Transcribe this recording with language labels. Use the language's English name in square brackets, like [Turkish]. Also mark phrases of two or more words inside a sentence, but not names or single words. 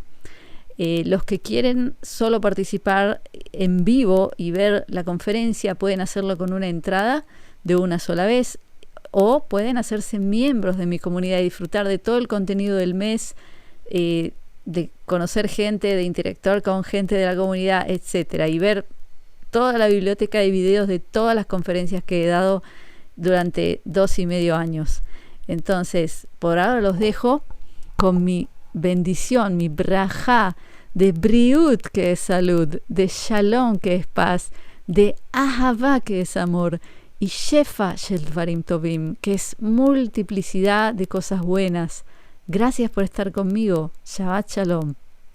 [Spanish] Los que quieren solo participar en vivo y ver la conferencia pueden hacerlo con una entrada de una sola vez, o pueden hacerse miembros de mi comunidad y disfrutar de todo el contenido del mes, de conocer gente, de interactuar con gente de la comunidad, etcétera, y ver toda la biblioteca de videos de todas las conferencias que he dado durante 2,5 años. Entonces, por ahora los dejo con mi bendición, mi brajá de briut, que es salud, de shalom, que es paz, de ahavá, que es amor, y [Hebrew] שפע של דברים טובים, [Spanish] que es multiplicidad de cosas buenas. Gracias por estar conmigo. [Hebrew] שבת שלום.